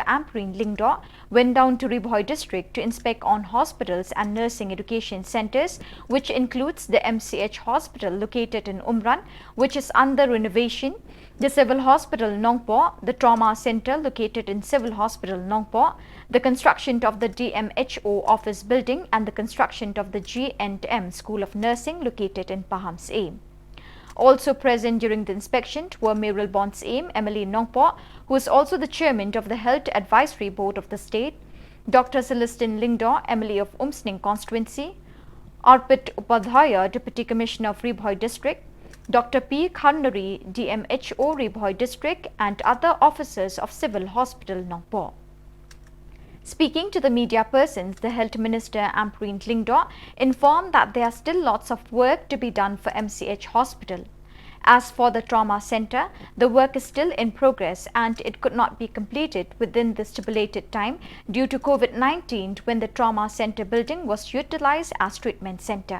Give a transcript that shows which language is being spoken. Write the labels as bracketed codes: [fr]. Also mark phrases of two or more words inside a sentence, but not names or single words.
[en] Ampreen Lingdaw, went down to Ribhoi district to inspect on hospitals and nursing education centres, which includes the MCH hospital located in Umran, which is under renovation, the Civil Hospital Nongpo, the Trauma Centre located in Civil Hospital Nongpo, the construction of the DMHO office building and the construction of the G&M School of Nursing located in Pahams Aim. Also present during the inspection were Mayoral Bonds Aim, Emily Nongpo, who is also the chairman of the Health Advisory Board of the state, Dr. Celestine Lingdaw, Emily of Umsning Constituency, Arpit Upadhyaya, Deputy Commissioner of Ribhoi District, Dr. P. Khandari, DMHO Ribhoi District, and other officers of Civil Hospital Nongpo. Speaking to the media persons, the Health Minister Ampreen Lingdaw informed that there are still lots of work to be done for MCH Hospital. As for the Trauma Centre, the work is still in progress and it could not be completed within the stipulated time due to COVID-19 when the Trauma Centre building was utilised as treatment centre.